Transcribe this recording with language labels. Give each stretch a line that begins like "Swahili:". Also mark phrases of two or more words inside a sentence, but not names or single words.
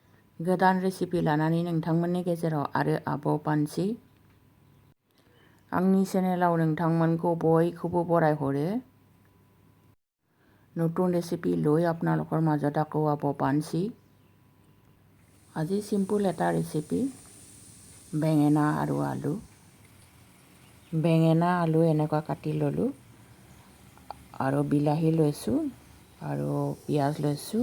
Bodo: गोदान रेसिपि लानानै नोंथांमोननि गेजेराव आरो आब' पानसि। आंनि चेनेलाव नोंथांमोनखौ बयखौবো বৰাইহৰে।
Assamese: নতুন ৰেচিপি লৈ আপোনালোকৰ মাজত আকৌ আব পানছি। আজি চিম্পুল এটা ৰেচিপি, বেঙেনা আৰু আলু। বেঙেনা আলু এনেকুৱা কাটি ল'লোঁ আৰু বিলাহী লৈছোঁ আৰু পিঁয়াজ লৈছোঁ।